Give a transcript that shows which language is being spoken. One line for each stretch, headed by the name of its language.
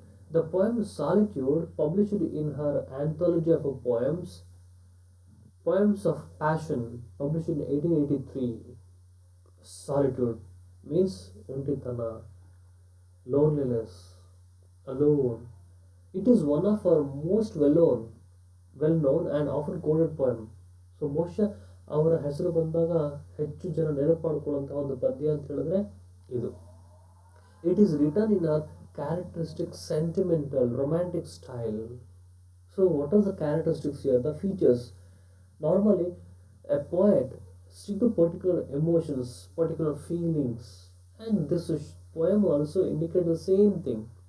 English: The poem Solitude, published in her anthology of poems, Poems of Passion, published in 1883. Solitude means
Kannada: ontitana,
English: loneliness, alone. It is one of her most well known and often quoted poem.
Kannada: So ಬಹುಶಃ ಅವರ ಹೆಸರು ಬಂದಾಗ ಹೆಚ್ಚು ಜನ ನೆನಪು ಮಾಡಿಕೊಳ್ಳುವಂತಹ ಒಂದು ಪದ್ಯ ಅಂತ ಹೇಳಿದ್ರೆ ಇದು.
English: It is written in a characteristic sentimental romantic style. So what are the characteristics here? The features. Normally a poet stick to particular emotions, particular feelings, and this poem also indicates the same thing.